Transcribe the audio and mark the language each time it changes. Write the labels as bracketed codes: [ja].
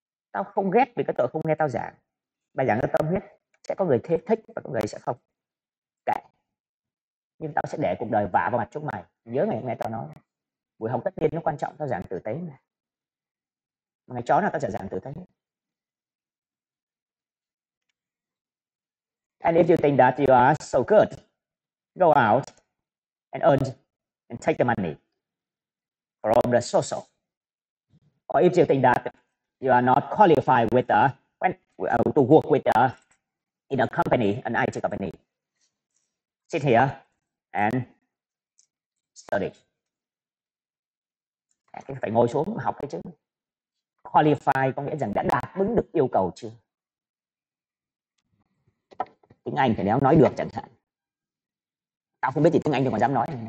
[vi] Tao không ghét vì cái tội không nghe tao giảng. Bài giảng cho tâm huyết. Sẽ có người thích và có người sẽ không. Kệ. Nhưng tao sẽ để cuộc đời vả vào mặt chúng mày. Nhớ ngày hôm nay tao nói. Buổi học tất nhiên nó quan trọng, tao giảng tử tế mà. Ngày chó nào tao sẽ giảng tử tế. [en] And if you think that you are so good, go out and earn and take the money from the social. Or if you think that you are not qualified with to work with in a company, an IT company, sit here and study. [vi] Phải ngồi xuống học cái chứ. Qualify có nghĩa rằng đã đáp ứng được yêu cầu chưa? Tiếng Anh thì nếu nói được chẳng hạn. Tao không biết gì tiếng Anh thì còn dám nói.